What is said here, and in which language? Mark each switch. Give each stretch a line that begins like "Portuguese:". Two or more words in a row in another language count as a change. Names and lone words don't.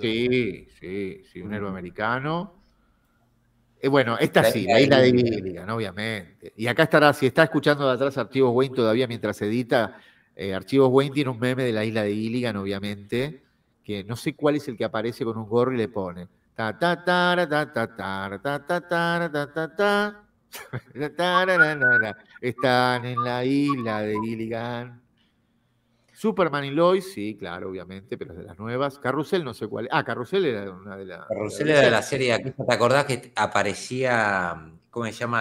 Spanish: Sí, un héroe americano. Bueno, esta sí, la Isla de Gilligan, obviamente. Y acá estará, si está escuchando de atrás Archivos Wayne todavía mientras edita, Archivos Wayne tiene un meme de la Isla de Gilligan, obviamente, que no sé cuál es el que aparece con un gorro y le pone Ta, ta, tara, ta, ta, tara, ta, ta, tara, ta, ta, ta. Tararara. Están en la isla de Gilligan. Superman y Lois, sí, claro, obviamente, pero es de las nuevas. Carrusel, no sé cuál es. Ah, Carrusel era una de las. Carrusel era de la serie de aquí. ¿Te acordás que aparecía, cómo se llama?